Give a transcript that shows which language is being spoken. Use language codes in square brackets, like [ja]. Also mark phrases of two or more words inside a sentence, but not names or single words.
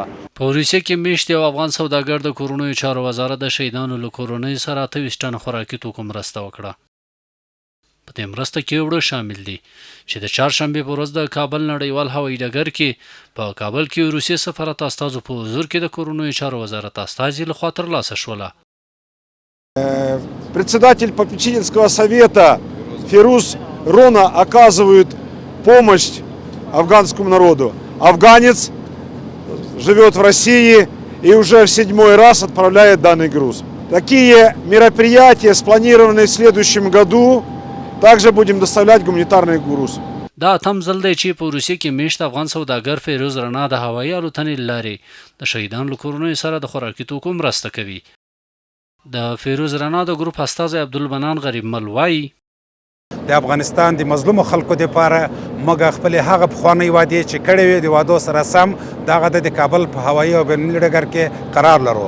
[ps] په روسیې کې میشت یو افغان سوداګر د کورنیو چارو وزارت د شهیدانو له کورنیو سره 28 ټنه خوراکي توکو مرسته وکړه. په دې مرسته کې وړه شامل دي چې د چهارشنبې په ورځ د کابل نړیوال هوایي ډګر کې په کابل کې روسیې سفارت استازو په حضور کې د کورنیو چارو وزارت استازي لخوا ترلاسه شوله. [ru] Председатель попечительского совета Фируз Рона оказывает помощь афганскому народу. Афганец живет в России и уже в 7-й раз отправляет данный груз. Такие мероприятия спланированы в следующем году. Также будем доставлять гуманитарный груз. [ps] دا تم ځل دی چې په روسیې کې میشت افغان سوداګر فیروز رڼا د هوایي الوتنې له لارې د شهیدانو له کورنیو سره د خوراکي توکو مرسته کوي. د فیروز رڼا د ګروپ استازی عبدالمنان غریب مل وایي د افغانستان د مظلومو خلکو دپاره موږ خپلې هغه پخوانۍ وعدې چې کړې وې د وعدو سره سم دغه د کابل په هوایي او بینالمللي ډګر کې قرار لرو.